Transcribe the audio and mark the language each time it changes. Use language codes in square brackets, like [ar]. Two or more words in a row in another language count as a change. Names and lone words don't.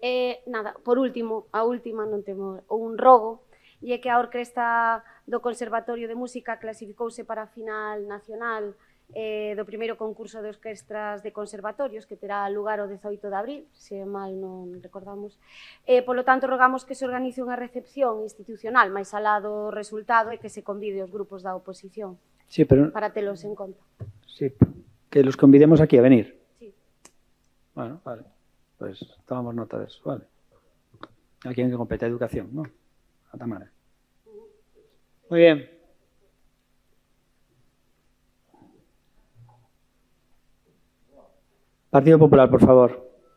[gl] Nada, por último, a última non temos un rogo, e é que a Orquesta do Conservatorio de Música clasificouse para a final nacional do primeiro concurso de orquestras de conservatorios que terá lugar o 18 de abril, se mal non recordamos. Polo tanto, rogamos que se organice unha recepción institucional máis alá do resultado e que se convide os grupos da oposición para telos en conta. [es] Sí, que los convidemos aquí a venir. Sí. Bueno, vale. Pues tomamos nota de eso, vale. Aquí en que [gl] compete a educación, [es] ¿no? A Tamara. Muy bien. Partido Popular, por favor.